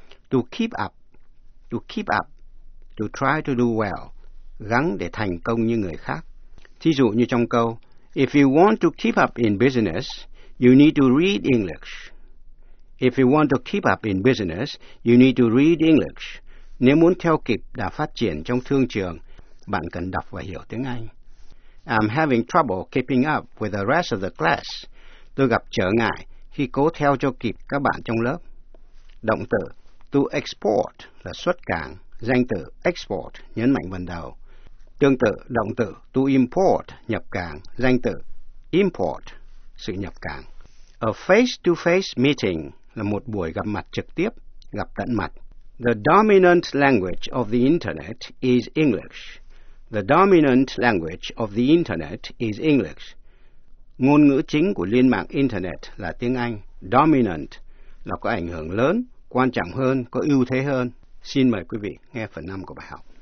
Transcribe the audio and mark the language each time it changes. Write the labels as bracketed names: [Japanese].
[English] To keep up, to try to do well, [Vietnamese] gắng để thành công như người khác. Thí dụ như trong câu, [English] if you want to keep up in business, you need to read English. If you want to keep up in business, you need to read English. [Vietnamese] Nếu muốn theo kịp đà phát triển trong thương trường, bạn cần đọc và hiểu tiếng Anh. [English] I'm having trouble keeping up with the rest of the class. [Vietnamese] Tôi gặp trở ngại khi cố theo cho kịp các bạn trong lớp. Động từ to export là xuất cảng. Danh từ export nhấn mạnh phần đầu. Tương tự, động từ to import nhập cảng. Danh từ import sự nhập cảng. [English] A face-to-face meeting [Vietnamese] là một buổi gặp mặt trực tiếp, gặp tận mặt. [English] The dominant language of the internet is English. The dominant language of the internet is English. [Vietnamese] Ngôn ngữ chính của liên mạng internet là tiếng Anh. Dominant là có ảnh hưởng lớn, quan trọng hơn, có ưu thế hơn. Xin mời quý vị nghe phần 5 của bài học.